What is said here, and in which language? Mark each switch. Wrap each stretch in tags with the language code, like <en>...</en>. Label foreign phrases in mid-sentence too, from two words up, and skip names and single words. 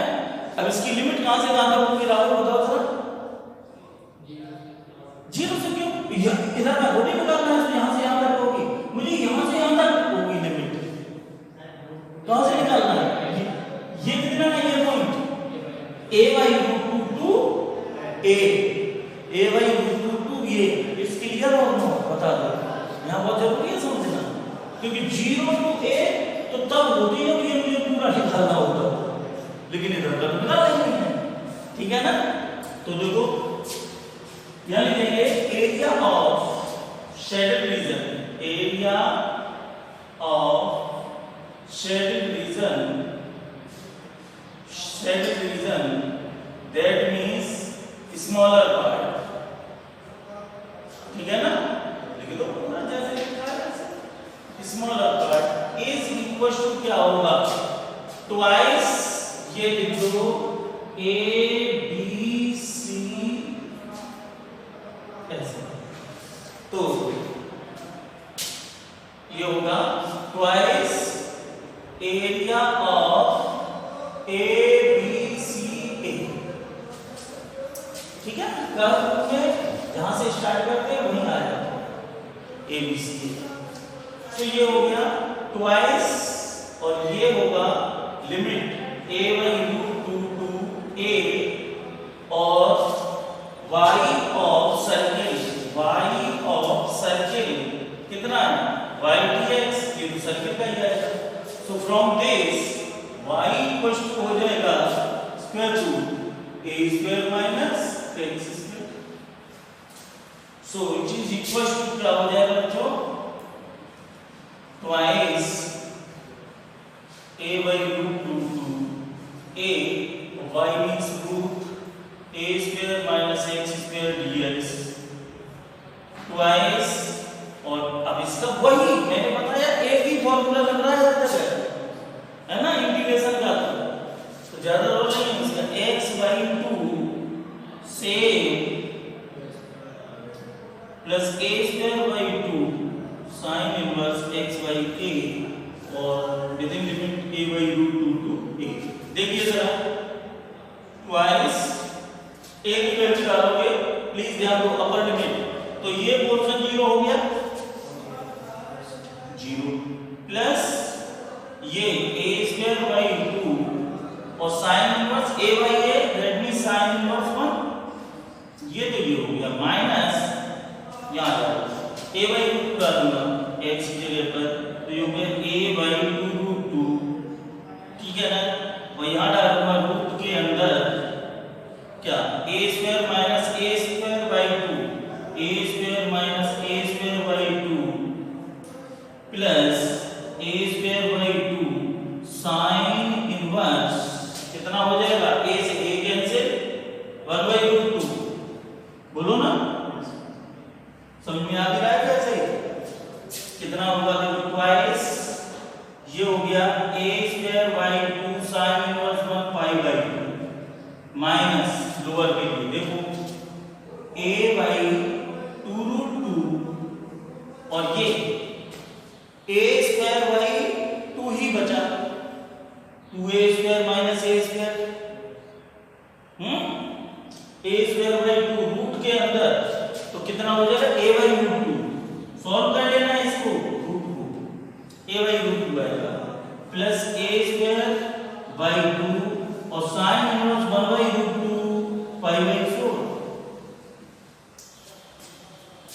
<hi>अब इसकी लिमिट कहां से कहां तक होगी राहुल बताओ जरा। 0 से क्यों, इधर का बॉडी निकालना है, यहां से यहां तक होगी, मुझे यहां से यहां तक होगी लिमिट, कहां से निकालना है, ये कितना है, ये पॉइंट</hi> <en>a by root 2 to a by root 2 to a। it's clear</en> <hi>और नो बता दो, यहां बहुत जरूरी है समझना, क्योंकि 0 to a तो तब होती है कि मुझे पूरा निकालना होता, लेकिन इधर तक निकाल नहीं है, ठीक है ना। तो देखो यहां लिखेंगे</hi> <en>area of shaded region, area of shaded region that means smaller part,</en> <hi>ठीक है ना, लिख दो पूरा जैसे लिखा है,</hi> <en>smaller part is equal to</en> <hi>क्या होगा, ट्वाइस ये लिख दो ए बी सी ऐसे, तो ये होगा</hi> <en>twice area of A B C A,</en> <hi>ठीक है। कर्व में जहां से स्टार्ट करते हैं वहीं आ जाता है ए बी सी ए। तो ये हो गया ट्वाइस और ये होगा लिमिट</hi> <en>a by root 2 to a</en> <hi>और</hi> <en>y of circle</en> <hi>कितना है, y dx, ये तो सर्किल का ही आएगा।</hi> <en>so from this y equals to</en> <hi>हो जाएगा</hi> <en>square root a square minus x square. so it is equals to</en> <hi>क्या हो जाएगा बच्चों,</hi> <en>ट्वाइस a by root</en> <hi>2 to a,</hi> <en>y means root a square minus x square dx</en> <hi>ट्वाइस, और अब इसका वही मैंने बताया एक ही फॉर्मूला लग रहा है हर जगह, है ना, इंटीग्रेशन का, तो ज्यादा रोल नहीं है इसका,</hi> <en>x by 2 सेम प्लस a square by 2 sin इनवर्स x by a और with in limit a by root 2 to a।</en> <hi>देखिए जरा ट्वाइस एक लिमिट निकालोगे, प्लीज ध्यान दो</hi> <en>upper limit,</en> <hi>तो ये पोर्शन 0 हो गया, 0 प्लस ये a स्क्वायर by 2 और sin इनवर्स a by a,</hi> <en>that means sin inverse 1,</en> <hi>ये तो ये हो गया माइनस यहां आ a by रूट डालूंगा x की जगह पर, तो ये हो गया a by 2 रूट 2, ठीक है ना, और यहां डालूंगा रूट के अंदर क्या</hi> <en>a square minus a square by 2, a square minus a square by 2 plus a square by 2 sin inverse कितना</en> <hi>हो जाएगा, a से a कैंसिल 1 by रूट 2, बोलो ना, समझ में आ रहा है कैसे, कितना होगा, देखो ट्वाइस ये हो गया a स्क्वायर by 2</hi> <en>sin inverse 1 pi by 2</en> <hi>माइनस लोअर के लिए देखो a by 2 रूट 2 और ये a स्क्वायर by 2 ही बचा, 2a स्क्वायर माइनस a स्क्वायर, a स्क्वायर by 2 रूट के अंदर, तो कितना हो जाएगा a by रूट 2, सॉल्व कर लेना है इसको, रूट 2 a by रूट 2 आएगा प्लस a स्क्वायर by 2 और</hi> <en>sin inverse 1 by root 2 pi by 4,</en>